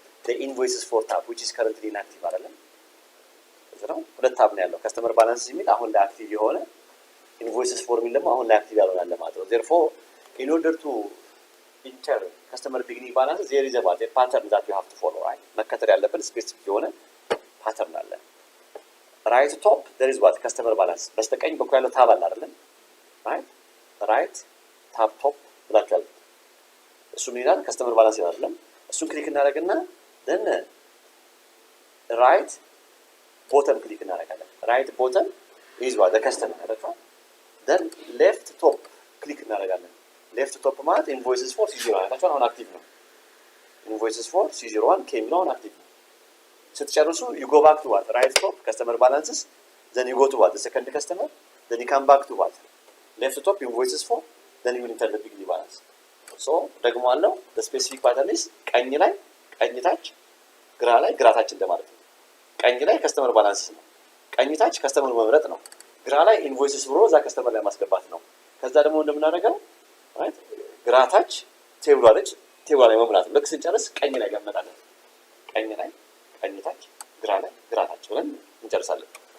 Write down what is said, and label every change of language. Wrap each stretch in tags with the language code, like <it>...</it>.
<en>the invoices for tab, which is currently inactive</en> <am>አይደለም? ስለዚህ ሁለት tab ነው ያለው። ከስተመር ባላንስ የሚል አሁን ላይ አክቲቭ የሆነ invoices for የሚል ደግሞ አሁን ላይ አክቲቭ ያልሆነ አለ ማለት ነው።</am> <en>therefore in order to enter customer beginning balance there is a pattern that you have to follow, right?</en> <am>መከተል ያለብን ስፔሲፊክ የሆነ ፓተርን አለ።</am> <en>right top there is what? customer balance.</en> <am>በስተቀኝ በኩል ያለው tab አለ አይደለም?</am> <en>right tab top</en> <am>ብላችኋል። እሱ ምን ይላል? ከስተመር ባላንስ ይላል አይደለም?</am> <en>እሱን</en> <am>ክሊክ እናደርግና</am> <en>then right bottom</en> <am>ክሊክ እናደርጋለን።</am> <en>right bottom is what? the customer አይደል?</en> <am>then left top ክሊክ እናደርጋለን። left top ማለት invoices for C01 አይታችኋል። አሁን አክቲቭ ነው። invoices for C01 came ነው አሁን አክቲቭ ነው። ስትጨርሱ</am> <en>you go back to what? right top customer balances, then you go to what? the second customer, then you come back to what? left top invoices for, then you will enter the beginning balance.</en> <am>so ደግሞ አለው</am> <en>the specific pattern is</en> <am>ቀኝ ላይ ቀኝ ታች ግራ ላይ ግራ ታች እንደማለት ነው። ቀኝ ላይ ከስተመር ባላንስ ነው። ቀኝ ታች ከስተመር መምረጥ ነው። ግራ ላይ ኢንቮይስስ ብሎ እዛ ከስተመር ላይ ማስገባት ነው። ከዛ ደግሞ እንደምናደርገው right ግራ ታች ቴብል አለች ቴብል ላይ መሙላት ነው። ልክ ስንጨርስ ቀኝ ላይ ገመጣለን። ቀኝ ላይ ቀኝ ታች ግራ ላይ ግራ ታች ብለን እንጨርሳለን።</am>